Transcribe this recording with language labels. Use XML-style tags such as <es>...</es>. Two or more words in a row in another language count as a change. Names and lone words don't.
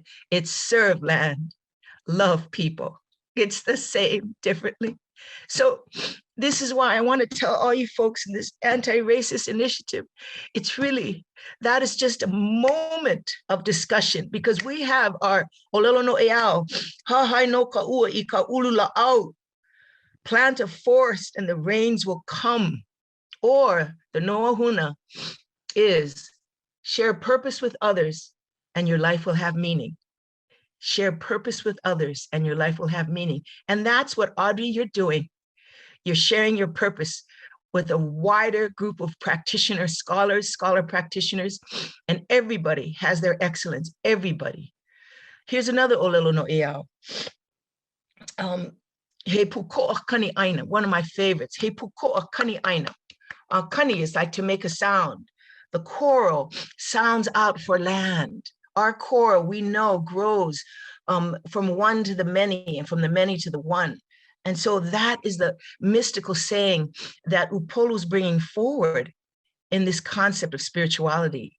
<en>It's serve land, love people. It's the same differently. So this is why I want to tell all you folks in this anti-racist initiative, it's really, that is just a moment of discussion, because we have our</en> <haw>olelo no eao, hahai no ka'ua I ka ulu la'au,</haw> <en>plant a forest and the rains will come. Or the noahuna is share purpose with others and your life will have meaning. Share purpose with others and your life will have meaning. And that's what, Audrey, you're doing. You're sharing your purpose with a wider group of practitioners, scholar practitioners, and everybody has their excellence, everybody. Here's another</en> <haw>olelo no eao. He puko'a kani aina,</haw> <en>one of my favorites.</en> <haw>He puko'a kani aina.</haw> <en>Kani is like to make a sound. The coral sounds out for land. Our coral, we know, grows from one to the many and from the many to the one. And so that is the mystical saying that Upolu is bringing forward in this concept of spirituality.</en>